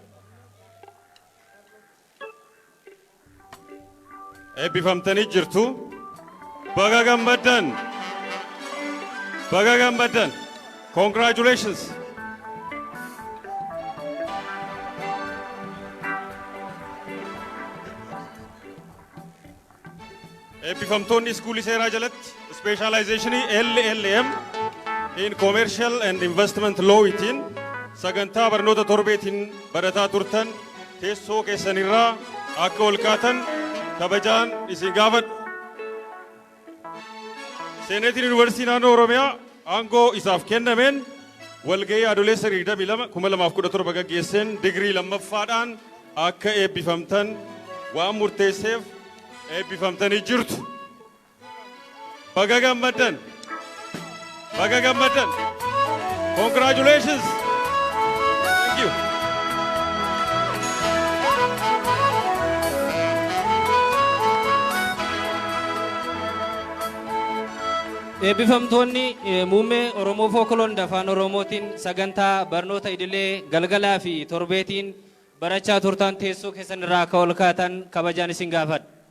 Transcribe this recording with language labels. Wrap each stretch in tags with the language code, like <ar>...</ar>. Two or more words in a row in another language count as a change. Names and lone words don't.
<om>Eebbifamtanii jirtu baga gammaddan baga gammaddan congratulations. Eebbifamtoonni iskuulii seeraa jalatti</om> <en>specialization LLM in commercial and investment law</en> <om>itiin sagantaa barnoota torbeetiin barataa turtan teessoo keessanirraa akka ol kaatan kabajaan isin gaafadha. Seeneetiin Yuunivarsiitii Naannoo Oromiyaa aangoo isaaf kennameen walga'ii Adoolessa 22 2017 gaggeesseen digirii lammaffaadhaan akka eebbifamtan waan murteesseef eebbifamtanii jirtu. Baga gammaddan. Baga gammaddan.</om> <en>Congratulations. Thank you. Eebbifamtoonni muummee Oromoo Fookoloon Afaan Oromootiin sagantaa barnoota idilee galgalaa fi torbeetiin barachaa turtan teessoo keessan irraa akka ol kaatan kabajaan isin gaafadha.</en>